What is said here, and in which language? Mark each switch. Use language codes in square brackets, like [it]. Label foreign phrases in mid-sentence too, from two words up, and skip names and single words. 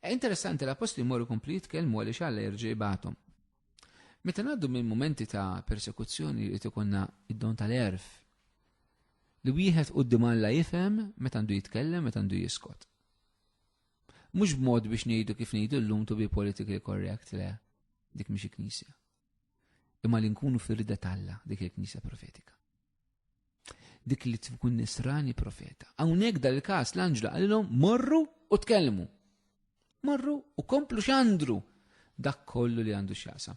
[mt] Interessanti l-apostoli jmorru kompli jitkellmu għaliex Alla jerġa' jibgħathom. Meta ngħaddu minn momenti ta' persekuzzjoni li tikonna id-don tal-erf li wieħed quddiem Alla jifhem meta għandu jitkellem, meta għandu jiskot. Mhux b'mod biex ngħidu kif ngħidu llum [en] to be politically correct, [mt] le, dik mhix il-Knisja. Imma li nkunu fir-rida tal-Alla, dik il-Knisja profetika. Dik li tkun nisrani profeta. Hawnhekk dal-każ l-anġlu qalilhom morru u tkellmu. Morru u komplu x'għandru dak kollu li għandu x'jaqsam.